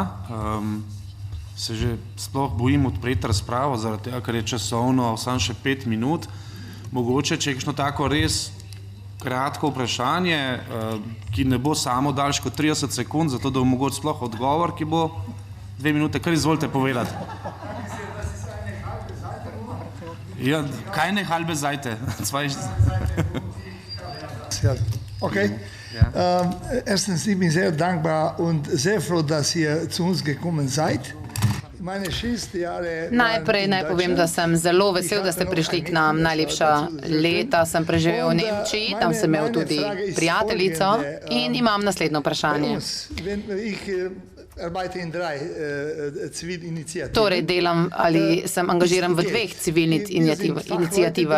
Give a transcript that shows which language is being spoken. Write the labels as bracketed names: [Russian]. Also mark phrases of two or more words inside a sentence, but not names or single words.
[Slovenian] Se že sploh bojim odpreti razpravo, zaradi tega, ker je časovno samo še 5 minut. Mogoče, če je kakšno tako res kratko vprašanje, ki ne bo samo daljše kot 30 sekund, zato da bo mogoče sploh odgovor, ki bo 2 minute, kar izvolite povedati. [German] Ja, keine halbe Seite. Okay. Erstens, ich bin sehr dankbar und sehr froh, dass ihr zu uns gekommen seid. [Slovenian] Najprej naj povem, da sem zelo vesel, da ste prišli k nam. Najlepša leta sem preživel v Nemčiji, tam sem imel tudi prijateljico in imam naslednje vprašanje. Torej delam ali sem angažiran v 2 civilnih inicijativah.